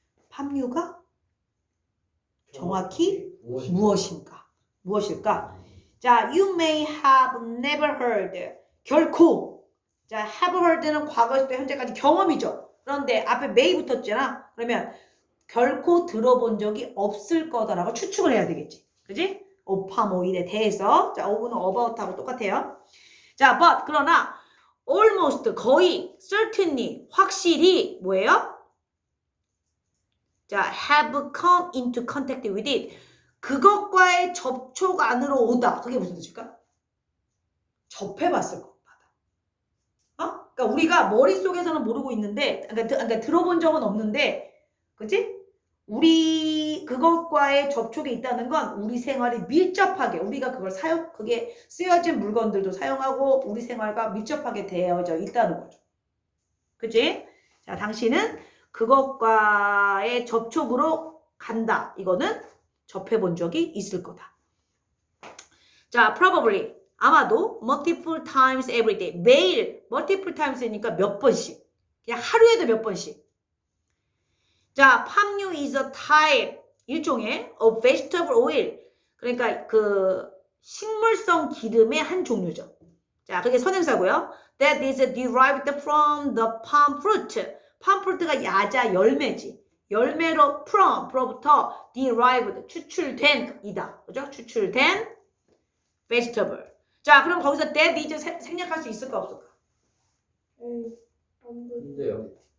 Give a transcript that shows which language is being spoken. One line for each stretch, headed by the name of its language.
Korean: 팜유가 정확히 무엇일까?
English: 자, you may have never heard.
Korean: 결코. 자,
English: have heard
Korean: 는 과거에서부터 현재까지 경험이죠. 그런데 앞에 may 붙었잖아. 그러면 결코 들어본 적이 없을 거다라고 추측을 해야 되겠지. 그지? palm oil에 대해서. 자, of는 about하고 똑같아요. 자, but 그러나
English: almost
Korean: 거의
English: certainly
Korean: 확실히 뭐예요?
English: 자, have come into contact with it.
Korean: 그것과의 접촉 안으로 오다. 그게 무슨 뜻일까? 접해봤을 거다. 그러니까 우리가 머릿속에서는 모르고 있는데, 그러니까 들어본 적은 없는데, 그치? 우리 그것과의 접촉에 있다는 건 우리 생활이 밀접하게 우리가 그걸 그게 쓰여진 물건들도 사용하고 우리 생활과 밀접하게 되어져 있다는 거죠. 그치? 자, 당신은 그것과의 접촉으로 간다. 이거는 접해본 적이 있을 거다. 자, probably
English: 아마도 multiple times every day.
Korean: 매일 multiple times니까 몇 번씩. 그냥 하루에도 몇 번씩.
English: 자, 팜유 is a type. 일종의 of vegetable oil.
Korean: 그러니까 그 식물성 기름의 한 종류죠. 자, 그게 선행사고요.
English: That is derived from the palm fruit.
Korean: palm fruit가 야자 열매지. 열매로 from부터 derived 추출된 이다. 그죠? 추출된 vegetable. 자, 그럼 거기서 that is 생략할 수 있을까 없을까? 에이, 안 되죠. 근데요.